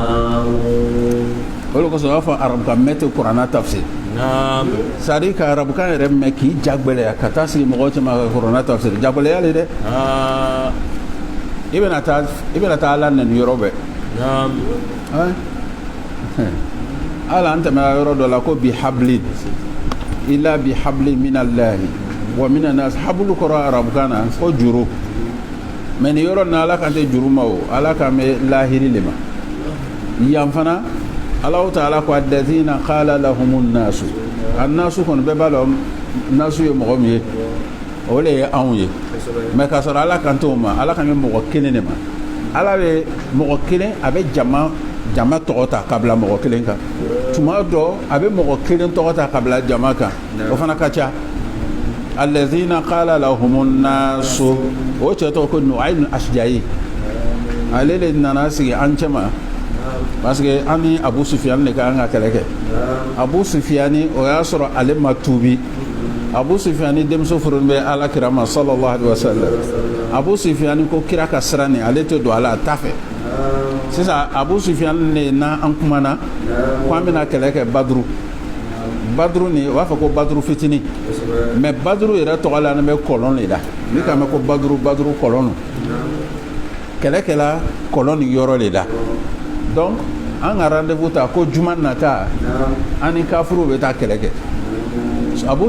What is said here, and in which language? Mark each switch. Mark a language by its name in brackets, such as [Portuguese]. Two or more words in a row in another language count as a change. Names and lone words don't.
[Bambara] olu kosɔn u b'a fɔ arabukan mɛn tɛ kuranna tafsir [French] c'est à dire [Bambara] ka arabukan yɛrɛ mɛn k'i jagbɛlɛya ka taa sigi mɔgɔw cɛma ka kuranna tafsir jagbɛlɛya le dɛ i bɛna taa Ala nɛni yɔrɔ bɛɛ ala an tɛmɛna yɔrɔ dɔ la ko [Arabic] بحبل إلا بحبل من الله ومن الناس حبل [Bambara] kɔrɔ arabukan na ko juru mais ni yɔrɔ na Ala kan tɛ juru ma o Ala kan bɛ lahiri le ma yan fana Alahu Ta'ala ko [Arabic] الذين قال لهم الناس الناس [Bambara] kɔni bɛɛ b'a dɔn nasu ye mɔgɔ min ye o le ye anw ye mais k'a sɔrɔ Ala kan t'o ma Ala kan bɛ mɔgɔ kelen de ma Ala bɛ mɔgɔ kelen a bɛ jama tɔgɔ ta ka bila mɔgɔ kelen kan tuma dɔ a bɛ mɔgɔ kelen tɔgɔ ta ka bila jama kan o fana ka ca [Arabic] الذين قال لهم الناس [Bambara] o cɛ tɔgɔ ko Nu'aym Ashja'i ale de nana sigi an cɛma parce que an ni Abu Sufyan de ka kan ka kɛlɛ kɛ Abu Sufyan o y'a sɔrɔ ale ma tuubi Abu Sufyan denmuso furulen bɛ Ala kira ma [Arabic] صلى الله عليه وسلم [Bambara] Abu Sufyan ko kira ka siran ni ale tɛ don ala a ta fɛ sisan Abu Sufyan ne na an kumana ko an bɛna kɛlɛ kɛ Badru ni o b'a fɔ ko Badru fitini mais Badru yɛrɛ tɔgɔ la an bɛ kɔlɔn de la ni ka mɛn ko Badru kɔlɔn kɛlɛ kɛla kɔlɔn ni yɔrɔ de la donc an ka rendez-vous ta ko juma nata an ni kafiriw bɛ taa kɛlɛ kɛ Abu